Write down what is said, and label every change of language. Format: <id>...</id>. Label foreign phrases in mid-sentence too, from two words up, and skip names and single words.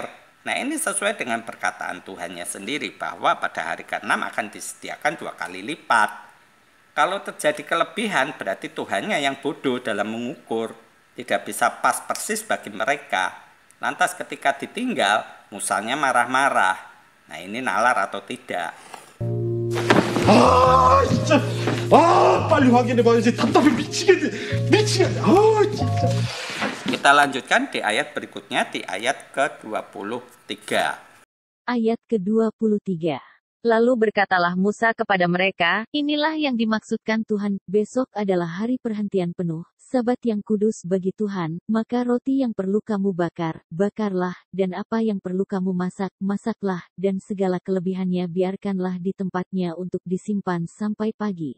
<id>Nah, ini sesuai dengan perkataan Tuhannya sendiri bahwa pada hari ke-6 akan disediakan 2 kali lipat. Kalau terjadi kelebihan, berarti Tuhannya yang bodoh dalam mengukur. Tidak bisa pas persis bagi mereka. Lantas ketika ditinggal, Musanya marah-marah. Nah, ini nalar atau tidak?</id> <ko>진짜. 빨리 확인해봐야지. 답답해 미치겠네. 진짜.</ko> <id>Kita lanjutkan di ayat berikutnya, di ayat ke-23. Ayat ke-23. Lalu berkatalah Musa kepada mereka, inilah yang dimaksudkan Tuhan, besok adalah hari perhentian penuh, Sabat yang kudus bagi Tuhan, maka roti yang perlu kamu bakar, bakarlah, dan apa yang perlu kamu masak, masaklah, dan segala kelebihannya biarkanlah di tempatnya untuk disimpan sampai pagi.</id>